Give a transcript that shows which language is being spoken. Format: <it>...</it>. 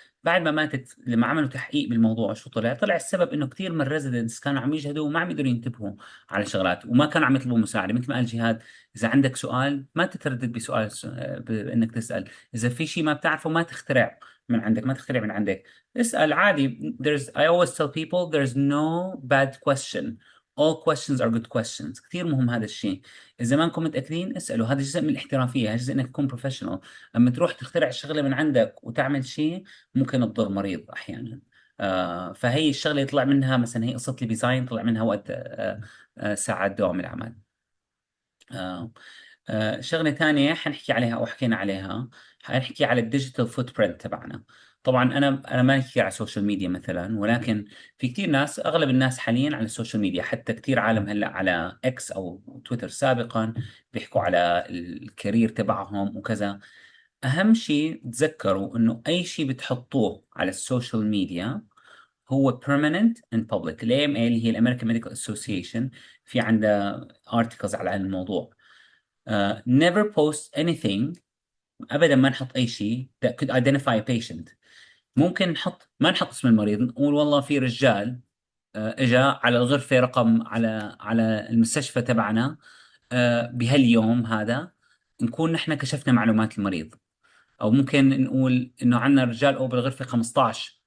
<ar>بعد ما ماتت لما عملوا تحقيق بالموضوع شو طلع السبب انه كثير من الريزيدنتس كانوا عم يجهدوا وما عم يقدروا ينتبهوا على شغلات، وما كانوا عم يطلبوا مساعده. مثل ما قال جهاد، اذا عندك سؤال ما تتردد بسؤال، بانك تسال. اذا في شيء ما بتعرفه ما تخترع من عندك، ما تخترع من عندك، اسال عادي.</ar> <en>I always tell people there's no bad question. All questions are good questions.</en> <ar>كثير مهم هذا الشيء. إذا ما انكم متأكدين اسألوا، هذا جزء من الاحترافية، هذا جزء إنك تكون بروفيشنال. أما تروح تخترع الشغلة من عندك وتعمل شيء ممكن تضر مريض أحيانا. فهي الشغلة يطلع منها، مثلا هي قصة الديزاين طلع منها وقت ساعات دوام العمل. آه شغلة ثانية حنحكي عليها أو حكينا عليها، حنحكي على الديجيتال فوت برنت تبعنا. طبعا أنا ما كثير على السوشيال ميديا مثلا، ولكن في كثير ناس، أغلب الناس حاليا على السوشيال ميديا، حتى كثير عالم هلا على إكس أو تويتر سابقا بيحكوا على الكارير تبعهم وكذا. أهم شيء تذكروا إنه أي شيء بتحطوه على السوشيال ميديا هو</ar> <en>permanent and public.</en> <ar>ال AMA اللي هي الامريكان ميديكال اسوسيشن في عندها articles على هذا الموضوع.</ar> <en>never post anything.</en> <ar>ابدا ما نحط اي شيء</ar> <en>that could identify a patient.</en> <ar>ممكن ما نحط اسم المريض، نقول والله في رجال اجا على الغرفة رقم على المستشفى تبعنا بهاليوم هذا، نكون نحن كشفنا معلومات المريض. او ممكن نقول انه عندنا رجال او بالغرفه 15.</ar>